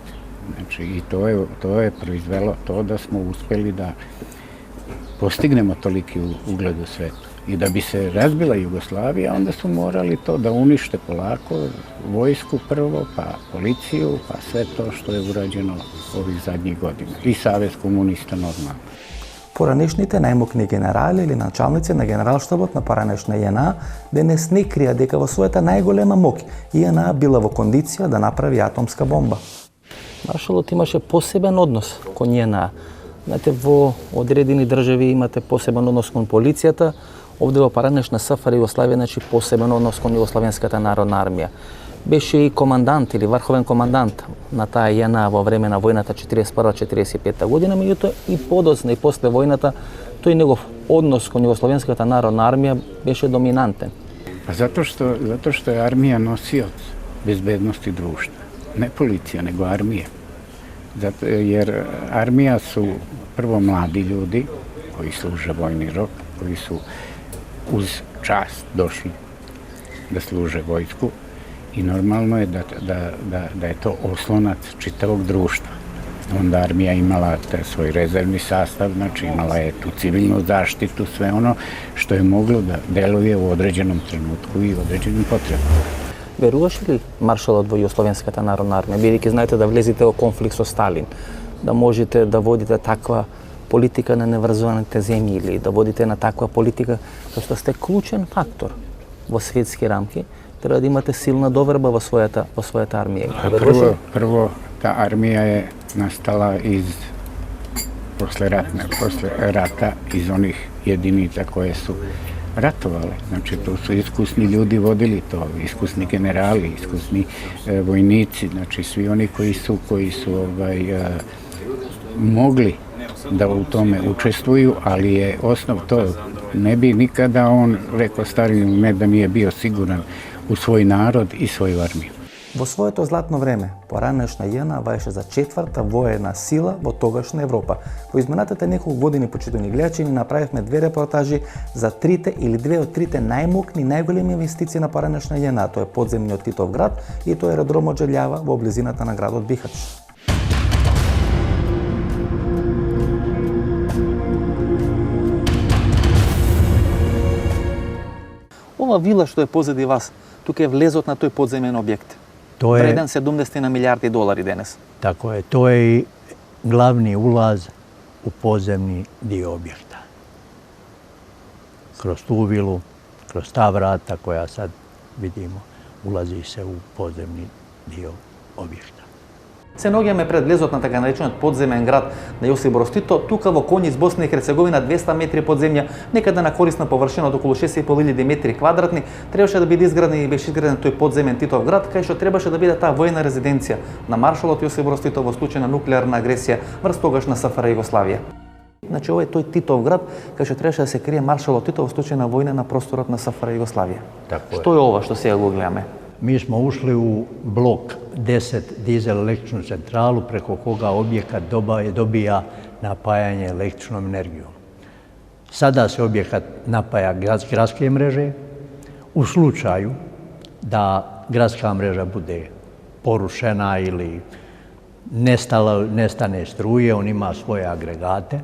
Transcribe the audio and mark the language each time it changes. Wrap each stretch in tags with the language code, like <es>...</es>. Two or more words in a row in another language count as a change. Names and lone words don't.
<sr>Znači i to je proizvelo to da smo uspeli da postignemo toliki ugled u svetu. I da bi se razbila Jugoslavija, onda su morali to da unište polako, vojsku prvo, pa policiju, pa sve to što je urađeno ovih zadnjih godina. I Savez komunista normalno.</sr> <mk>Поранешните најмокни генерали или началници на генералштабот на поранешна JNA денес не крија дека во својата најголема моќ JNA била во кондиција да направи атомска бомба. Маршалот имаше посебен однос кон JNA. Знаете, во одредени држави имате посебен однос кон полицијата, овде во поранешна СФР Југославија, значи посебен однос кон Југославенската народна армија. Беше и командант или врховен командант на таа JNA во време на војната 41-45 година, меѓутоа и подоцна и после војната тој негов однос кон Југословенската народна армија беше доминантен.</mk> <sr>Zato što je armija nosioc bezbednosti društva. Ne policija, nego armija. Jer armija su prvo mladi ljudi koji služe vojni rok, koji su uz čast došli da služe vojsku i normalno je da je to oslonac čitavog društva. Onda armija imala svoj rezervni sastav, znači imala je tu civilnu zaštitu, sve ono što je moglo da deluje u određenom trenutku i određenim potrebama.</sr> <mk>Веруваше ли маршалот во Југословенската народна армија, бидејќи знаете да влезете во конфликт со Сталин, да можете да водите таква политика на неврзуваните земји или да водите на таква политика, што сте клучен фактор во светски рамки, треба да имате силна доверба во својата армија.</mk> <sr>Prvo, ta armija je nastala posle rata iz onih jedinica koje su ratovale. Znači, to su iskusni ljudi vodili to, iskusni generali, iskusni vojnici, znači svi oni koji su mogli da u tome učestvuju, ali je osnov to, ne bi nikada on rekao Stalinu ne da nije bio siguran u svoj narod i svoju armiju.</sr> <mk>Во своето златно време, поранешна JNA беше за четврта воена сила во тогашна Европа. Во изминатите неколку години, почитувани гледачи, ни направивме две репортажи за трите или две од трите најмокни, најголеми инвестиции на поранешна JNA. Тоа е подземниот Титов град и тоа е аеродромот Желјава во близината на градот Бихач. Ова вила што е позади вас, тука е влезот на тој подземен објект. Вреден 70 милијарди долари денес.</mk> <bs>Tako je, to je i glavni ulaz u podzemni dio objekta. Kroz tu vilu, kroz ta vrata koja sad vidimo, ulazi se u podzemni dio objekta.</bs> <mk>Се наоѓаме пред влезот на така наречениот подземен град на Јосип Броз Тито, тука во Коњиц, Босна и Херцеговина, 200 метри под земја, некаде на корисна површина од околу 6.500 метри квадратни, требаше да биде изграден и беше изграден тој подземен Титов град, кај што требаше да биде таа војна резиденција на маршалот Јосип Броз Тито во случај на нуклеарна агресија врз тогашна СФР Југославија. Значи, ова е тој Титов град, кај што требаше да се крие маршалот Тито во случај на војна на просторот на СФР Југославија. Што е ова што сега го гледаме?</mk> <bs>Mi smo ušli u blok 10 dizel električnu centralu preko koga objekat dobija napajanje električnom energijom. Sada se objekat napaja gradske mreže. U slučaju da gradska mreža bude porušena ili nestane struje, on ima svoje agregate.</bs>